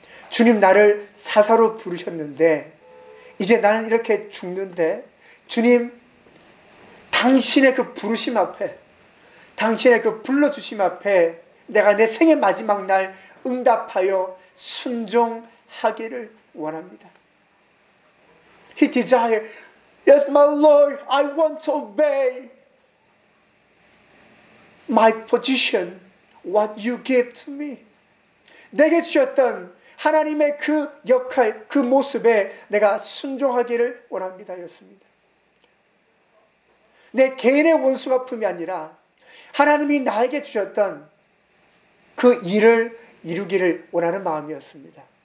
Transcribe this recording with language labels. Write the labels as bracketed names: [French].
[Korean] 주님 나를 사사로 부르셨는데 이제 나는 이렇게 죽는데 주님 당신의 그 부르심 앞에 당신의 그 불러주심 앞에 내가 내 생의 마지막 날 응답하여 순종하기를 원합니다. [English] He desired, Yes, my Lord, I want to obey my position, what you gave to me. [Korean] 내게 주셨던 하나님의 그 역할, 그 모습에 내가 순종하기를 원합니다였습니다. 내 개인의 원수가 품이 아니라 하나님이 나에게 주셨던 그 일을 이루기를 원하는 마음이었습니다.